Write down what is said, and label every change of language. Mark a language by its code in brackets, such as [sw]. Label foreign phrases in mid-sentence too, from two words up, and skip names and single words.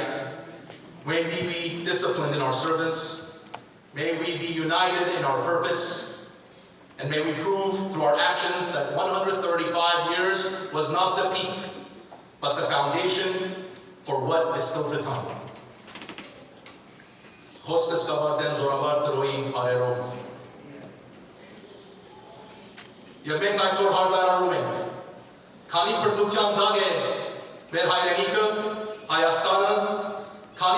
[en] May we be disciplined in our servants. May we be united in our purpose. And may we prove through our actions that 135 years was not the peak, but the foundation for what is still to come. [hy] Խոսքս կավարտեմ զորավար տրոյի բարերով։ Եվ մենք այսօր հարդարանում ենք, քանի բռնության դակ է մեր հայրենիքը, Հայաստանը, քանի